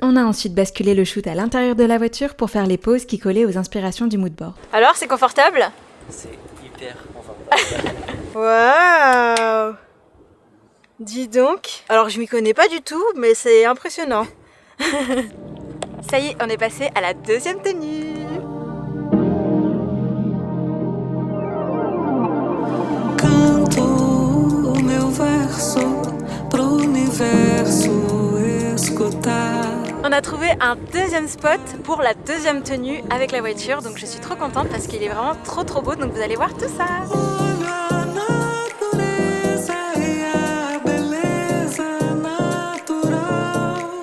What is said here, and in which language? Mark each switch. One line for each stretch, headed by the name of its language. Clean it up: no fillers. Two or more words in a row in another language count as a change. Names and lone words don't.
French: On a ensuite basculé le shoot à l'intérieur de la voiture pour faire les poses qui collaient aux inspirations du moodboard. Alors c'est confortable? C'est hyper confortable. Waouh! Dis donc. Alors je m'y connais pas du tout mais c'est impressionnant. Ça y est, on est passé à la deuxième tenue.
Portuguese: Canto o meu verso pro universo escutar.
French: On a trouvé un deuxième spot pour la deuxième tenue avec la voiture, donc je suis trop contente parce qu'il est vraiment trop beau, donc vous allez voir tout ça.
Portuguese: Olho a natureza e a beleza natural.